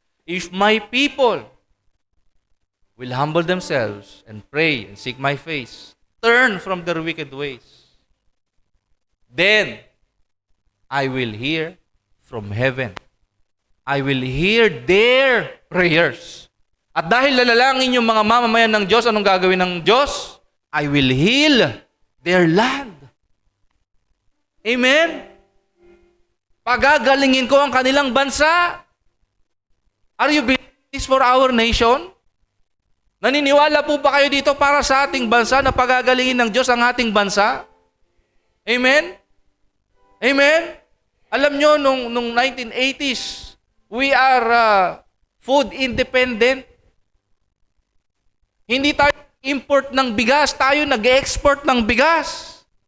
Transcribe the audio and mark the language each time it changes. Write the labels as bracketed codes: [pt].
[en] If my people will humble themselves and pray and seek my face, turn from their wicked ways, then I will hear from heaven. I will hear their prayers. [tl] At dahil lalalangin yung mga mamamayan ng Diyos, anong gagawin ng Diyos? [en] I will heal their land. Amen? [tl] Pagagalingin ko ang kanilang bansa. [en] Are you believing this for our nation? [tl] Naniniwala po ba kayo dito para sa ating bansa na pagagalingin ng Diyos ang ating bansa? Amen? Amen? Alam nyo, nung [en] 1980s, we are food independent. [tl] Hindi tayo import ng bigas, tayo nag-export ng bigas.